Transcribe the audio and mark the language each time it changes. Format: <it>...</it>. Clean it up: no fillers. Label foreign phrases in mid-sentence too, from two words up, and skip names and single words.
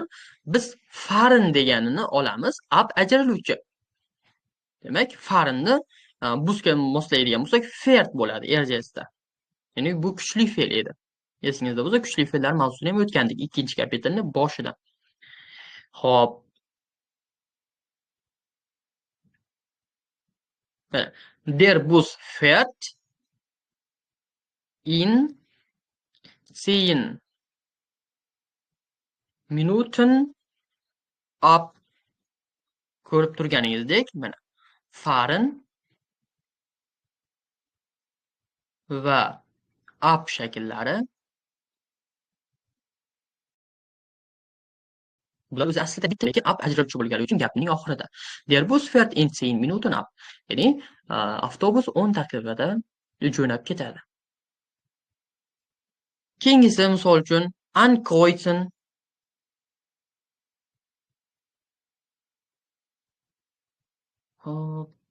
<uz>Biz fahren deganini olamiz. Ab ajraluvchi. Demak, farenni busga moslaydigan bo'lsak, fert bo'ladi erjasida. Ya'ni bu kuchli fe'l edi. Esingizda bo'lsa, kuchli fe'llar mavzusini ham o'tgandik ikkinchi kapitalning boshida. Xo'p.</uz> <de>Der Bus fährt in 10 Minuten ab.</de> <uz>Ko'rib turganingizdek, mana fahren va ab shakllari bular o'zi aslida bitta, lekin ab ajraluvchi bo'lgani uchun gapning oxirida.</uz> <de>Der Bus fährt in 10 Minuten ab.</de> <uz>Ya'ni avtobus 10 daqiqada jo'nab ketadi. Keyingisi misol uchun ankreuzen. Hop.</uz>